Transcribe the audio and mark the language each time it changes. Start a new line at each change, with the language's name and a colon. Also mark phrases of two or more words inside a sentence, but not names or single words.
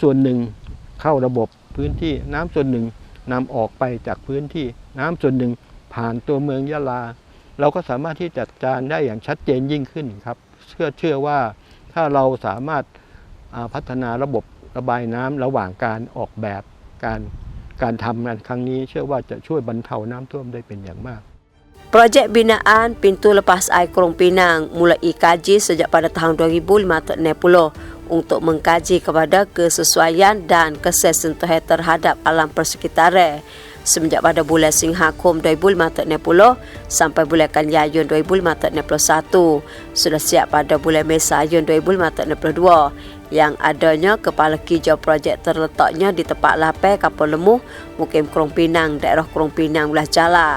Thai: ส่วนหนึ่งเข้าระบบพื้นที่น้ำส่วนหนึ่งนำออกไปจากพื้นที่น้ำส่วนหนึ่งผ่านตัวเมืองยะลาเราก็สามารถที่จัดการได้อย่างชัดเจนยิ่งขึ้นครับเชื่อว่าถ้าเราสามารถพัฒนาระบบระบายน้ำระหว่างการออกแบบการทำงานครั้งนี้เชื่อว่าจะช่วยบรรเทาน้ำท่วมได้เป็นอย่างมาก
Malay: Projek binaan pintu lepas air Krung Pinang mulai kaji sejak pada tahun 2060 untuk mengkaji kepada kesesuaian dan kesesentuhan terhadap alam persekitaran semenjak pada bulan Singhakum 2060 sampai bulan Kanjayun 2061 sudah siap pada bulan Mesayun 2062 yang adanya kepala kijau projek terletaknya di tempat lapai kapal lemuh Mukim Krung Pinang, daerah Krung Pinang belah Jala.